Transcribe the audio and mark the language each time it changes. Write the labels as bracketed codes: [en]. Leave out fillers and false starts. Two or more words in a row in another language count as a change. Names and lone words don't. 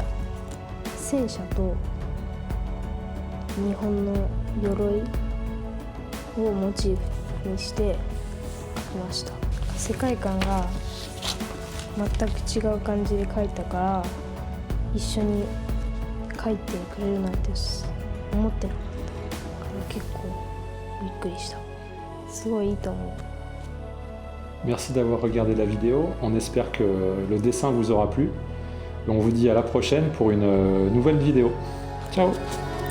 [ja] 戦車と日本の鎧をモチーフにして描きました。世界観が全く違う感じで描いたから、一緒に描いてくれるなんて思ってなかったから結構びっくりした。すごいいいと思う。 [fr] Merci d'avoir regardé la vidéo, on espère que le dessin vous aura plu. Et on vous dit à la prochaine pour une nouvelle vidéo. Ciao!